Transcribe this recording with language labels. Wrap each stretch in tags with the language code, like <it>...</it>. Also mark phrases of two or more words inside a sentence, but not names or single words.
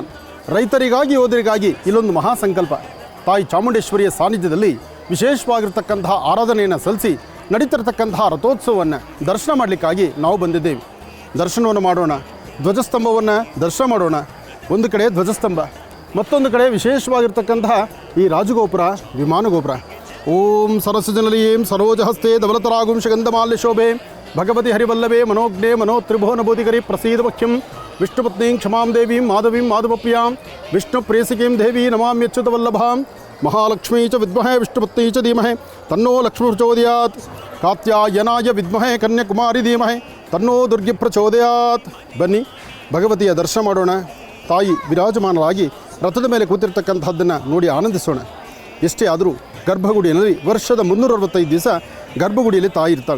<kn>ರೈತರಿಗಾಗಿ ಯೋಧರಿಗಾಗಿ ಇಲ್ಲೊಂದು ಮಹಾಸಂಕಲ್ಪ. ತಾಯಿ ಚಾಮುಂಡೇಶ್ವರಿಯ ಸಾನ್ನಿಧ್ಯದಲ್ಲಿ ವಿಶೇಷವಾಗಿರ್ತಕ್ಕಂತಹ ಆರಾಧನೆಯನ್ನು ಸಲ್ಲಿಸಿ ನಡೀತಿರ್ತಕ್ಕಂತಹ ರಥೋತ್ಸವವನ್ನು ದರ್ಶನ ಮಾಡಲಿಕ್ಕಾಗಿ ನಾವು ಬಂದಿದ್ದೇವೆ. ದರ್ಶನವನ್ನು ಮಾಡೋಣ, ಧ್ವಜಸ್ತಂಭವನ್ನು ದರ್ಶನ ಮಾಡೋಣ. ಒಂದು ಕಡೆ ಧ್ವಜಸ್ತಂಭ, ಮತ್ತೊಂದು ಕಡೆ ವಿಶೇಷವಾಗಿರ್ತಕ್ಕಂತಹ ಈ ರಾಜಗೋಪುರ, ವಿಮಾನಗೋಪುರ.</kn> <sa>ಓಂ ಸರಸಜನಲೀಂ ಸರೋಜಹಸ್ತೆ ಧವಲತರಾಗುಂ ಶಗಂಧಮಾಲ್ಯ ಶೋಭೆ ಭಗವತಿ ಹರಿವಲ್ಲಭೆ ಮನೋಜ್ಞೆ ಮನೋತ್ರಿಭುವನಭೂತಿಕರಿ ಪ್ರಸೀದ ಮುಖ್ಯಂ ವಿಷ್ಣುಪತ್ನೀಂ ಕ್ಷಮಾಂ ದೇವೀಂ ಮಾಧವೀಂ ಮಾಧವಪ್ರಿಯಾಂ ವಿಷ್ಣು ಪ್ರೇಯಸಿಕೀಂ ದೇವಿ ನಮಾಮ್ಯಚ್ಯುತವಲ್ಲಭಾಂ ಮಹಾಲಕ್ಷ್ಮೀ ಚ ವಿದ್ಮಹೇ ವಿಷ್ಣುಪತ್ನೀ ಚ ಧೀಮಹಿ ತನ್ನೋ ಲಕ್ಷ್ಮೀ ಪ್ರಚೋದಯಾತ್ ಕಾತ್ಯಾಯನಾಯ ವಿದ್ಮಹೇ ಕನ್ಯಾಕುಮಾರಿ ಧೀಮಹಿ ತನ್ನೋ ದುರ್ಗಿ ಪ್ರಚೋದಯಾತ್.</sa> <kn>ಬನ್ನಿ ಭಗವತಿಯ ದರ್ಶನ ಮಾಡೋಣ. ತಾಯಿ ವಿರಾಜಮಾನರಾಗಿ ರಥದ ಮೇಲೆ ಕೂತಿರ್ತಕ್ಕಂಥದ್ದನ್ನು ನೋಡಿ ಆನಂದಿಸೋಣ. ಎಷ್ಟೇ ಆದರೂ ಗರ್ಭಗುಡಿಯಲ್ಲಿ ವರ್ಷದ 365 ದಿವಸ ಗರ್ಭಗುಡಿಯಲ್ಲಿ ತಾಯಿ ಇರ್ತಾಳೆ.</kn>